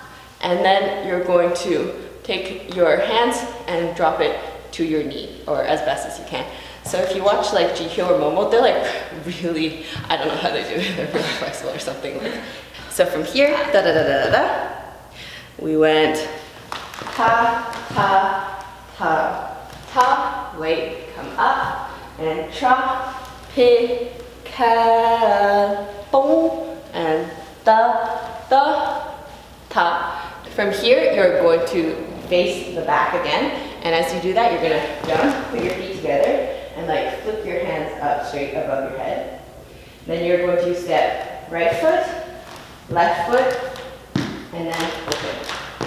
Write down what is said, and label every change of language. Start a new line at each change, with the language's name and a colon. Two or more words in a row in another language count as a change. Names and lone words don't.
English: And then you're going to take your hands and drop it to your knee, or as best as you can. So if you watch like Jihyo or Momo, they're like really, I don't know how they do it, they're really flexible or something. So from here, da da da da da, we went ta, ta, ta. Ta, wait, come up, and tra, pi, ka, boom, and da, da, ta. From here, you're going to face the back again, and as you do that, you're gonna jump, put your feet together, and like flip your hands up straight above your head. Then you're going to step right foot, left foot, and then open.